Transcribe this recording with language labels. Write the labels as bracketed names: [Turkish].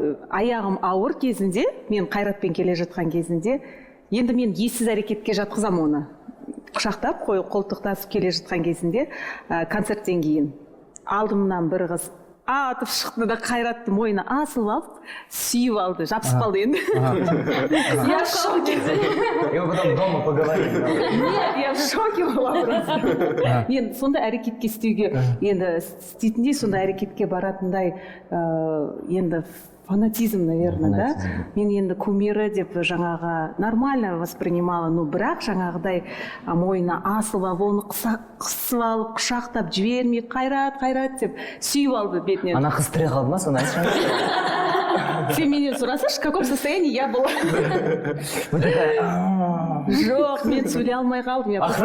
[Kazakh] Аяғым ауыр кезінде, мен Қайратпен келе жатқан кезінде, енді мен ессіз әрекетке жатқызам оны. Құшақтап, қолтықтасып келе жатқан кезінде, концерттен кейін алдымнан бір қыз атып шықты да Қайратты мойнына асылып алып, сүйіп алды, жабысып қалды енді. [Russian] Я в шоке. И вы потом дома поговорили. Нет, я в шоке была просто. [Kazakh] Енді сондай әрекетке істеуге, енді істейтіндей сондай әрекетке баратындай, енді фанатизм, [Russian] наверное, да? [Kazakh] Мен енді кумирі деп жаңағы [Russian] нормально воспринимала, но [Kazakh] бірақ жаңағыдай мойнына асылып алып, оны қысып алып, құшақтап жібермей, Қайрат деп сүйіп алды бетінен. Ана қыз тірі қалды ма, соны айтшы. Сен менен сұрасашы, [Russian] в каком состоянии я была? [Kazakh] Жоқ, мен сөйлей алмай қалдым.